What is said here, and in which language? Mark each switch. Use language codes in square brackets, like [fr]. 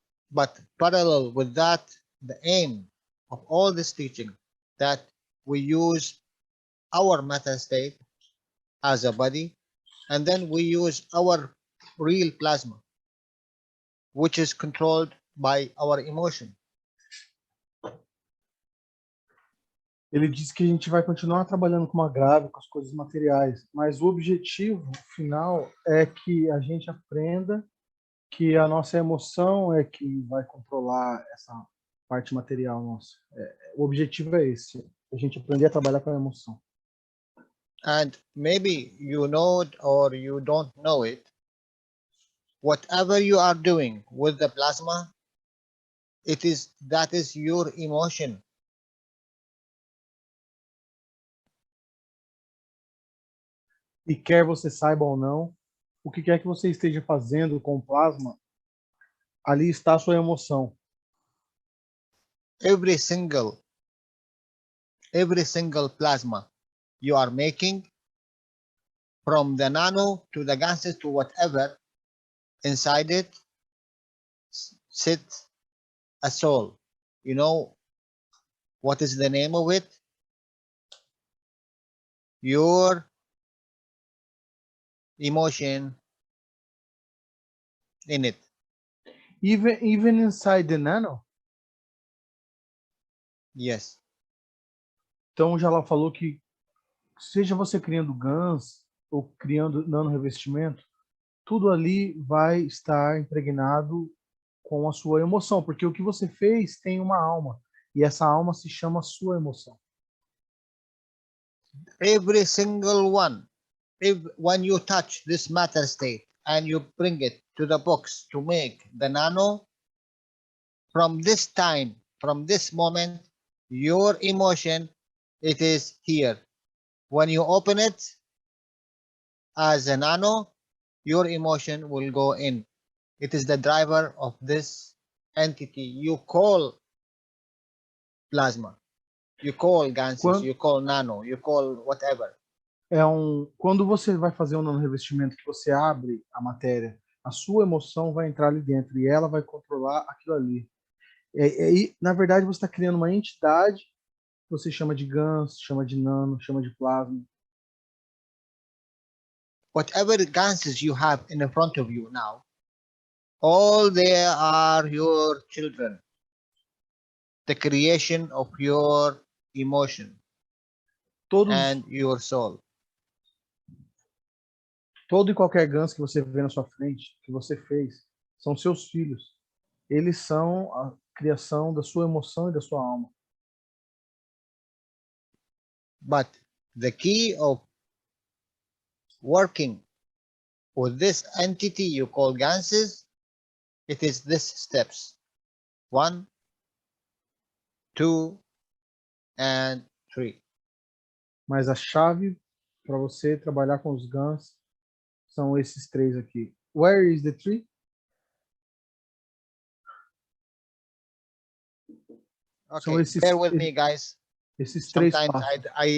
[en] But parallel with that, the aim of all this teaching, that we use our matter state as a body, and then we use our real plasma, which is controlled by our emotion. [pt] Ele disse que a gente vai continuar trabalhando com uma grave, com as coisas materiais, mas o objetivo final é que a gente aprenda que a nossa emoção é que vai controlar essa parte material nossa. O objetivo é esse, a gente aprender a trabalhar com a emoção. [en] And maybe you know it or you don't know it, whatever you are doing with the plasma, that is your emotion. [pt] E quer você saiba ou não, o que quer que você esteja fazendo com o plasma, ali está a sua emoção. [en] Every single plasma you are making, from the nano to the gases to whatever, inside it sits a soul. You know what is the name of it? Your emotion in it. Even inside the nano? Yes. [pt] Então o Jalal falou que seja você criando GANs ou criando nano-revestimento, tudo ali vai estar impregnado com a sua emoção, porque o que você fez tem uma alma, e essa alma se chama sua emoção. [en] Every single one. When you touch this matter state and you bring it to the box to make the nano, from this time, from this moment, your emotion, it is here. When you open it as a nano, your emotion will go in. It is the driver of this entity you call plasma. You call gases, [pt] Quando- [en] you call nano, you call whatever. [pt] Quando você vai fazer um nanorevestimento que você abre a matéria, a sua emoção vai entrar ali dentro e ela vai controlar aquilo ali. Na verdade, você está criando uma entidade que você chama de GANs, chama de nano, chama de plasma. [en] Whatever gases you have in the front of you now, all they are your children, the creation of your emotion [pt] Todos, [en] and your soul. [pt] todo e qualquer GANs que você vê na sua frente, que você fez, são seus filhos. Eles são a criação da sua emoção e da sua alma. [en] But the key of working with this entity you call gases, it is these steps: 1, 2, and 3. [pt] Mas a chave para você trabalhar com os GANs são esses 3 aqui. [en] Where is the tree? Okay, bear with me, guys. [pt] Esses 3 [en] Sometimes [pt] passos.